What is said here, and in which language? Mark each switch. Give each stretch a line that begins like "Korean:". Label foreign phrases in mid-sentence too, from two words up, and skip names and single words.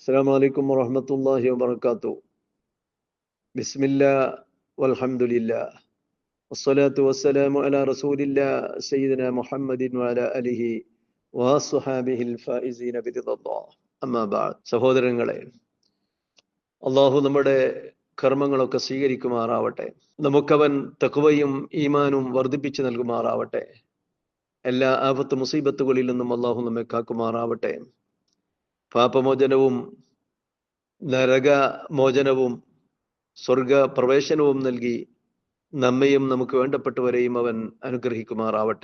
Arabic: السلام عليكم ورحمة الله وبركاته. بسم الله والحمد لله والصلاة والسلام على رسول الله سيدنا محمد وعلى آله وصحابه الفائزين برضا الله. أما بعد.
Malayalam: സഹോദരങ്ങളെ, അള്ളാഹു നമ്മുടെ കർമ്മങ്ങളൊക്കെ സ്വീകരിക്കുമാറാവട്ടെ. നമുക്കവൻ തഖ്വയും ഈമാനും വർദ്ധിപ്പിച്ചു നൽകുമാറാവട്ടെ. എല്ലാ ആപത്ത് മുസീബത്തുകളിൽ നിന്നും അള്ളാഹു നമ്മെ കാക്കുമാറാവട്ടെ. പാപമോചനവും നരകമോചനവും സ്വർഗ പ്രവേശനവും നൽകി നമ്മയും നമുക്ക് വേണ്ടപ്പെട്ടവരെയും അവൻ അനുഗ്രഹിക്കുമാറാവട്ടെ.